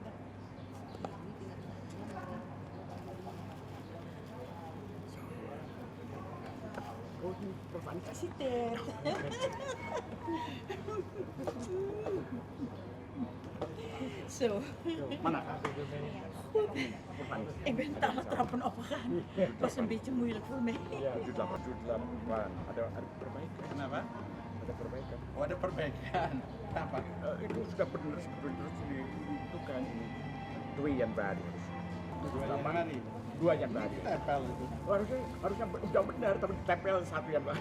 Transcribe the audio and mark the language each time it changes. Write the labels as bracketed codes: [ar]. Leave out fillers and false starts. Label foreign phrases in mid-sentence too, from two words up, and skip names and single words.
[id] Oh, ini Prof. Ani kasih tet. So, Mana? [nl] ik ben daar trappen opgegaan. Het was een beetje moeilijk voor mij. [id] Ya, 78. Ada perbaikan. Kenapa? Ada perbaikan. Oh, ada perbaikan. Kenapa? Itu sudah benar sebetulnya itu kan ini dua yang baru. Dua yang mana nih? Dua yang baru. Tempel itu. Harusnya udah benar tapi tempel satu yang baru.